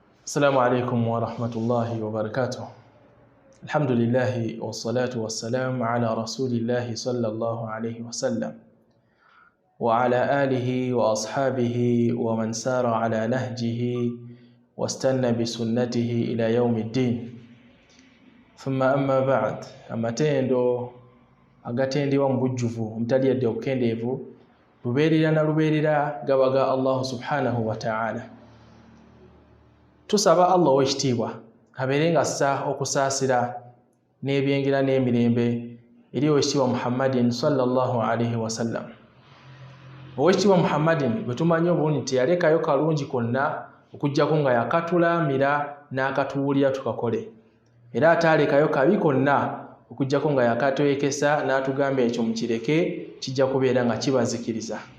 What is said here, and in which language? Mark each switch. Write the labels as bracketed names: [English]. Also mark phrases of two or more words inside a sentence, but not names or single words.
[Arabic] السلام عليكم ورحمة الله وبركاته. الحمد لله والصلاة والسلام على رسول الله صلى الله عليه وسلم وعلى آله وأصحابه ومن سار على نهجه واستنى بسنته إلى يوم الدين. ثم أما بعد [Ganda] amatendo agatendewa mu bujjuvu omutali yadde obukendeevu lubeerera na lubeerera gabaga Allah [Arabic] سبحانه وتعالى. [Ganda] Tusaba Allah ow'ekitiibwa abeere ng'assa okusaasira n'ebyengera n'emirembe eri ow'ekitiibwa Muhammadin [Arabic] صلى الله عليه وسلم. [Ganda] Ow'ekitiibwa Muhammadin bwe tumanyi obulungi teyalekayo kalungi konna okuggyako nga yakatulamira n'akatuwulira tukakole, era ataalekayo kabi konna okuggyako nga yakatwekesa n'atugamba ekyo mukireke kijja kubeera nga kibazikiriza.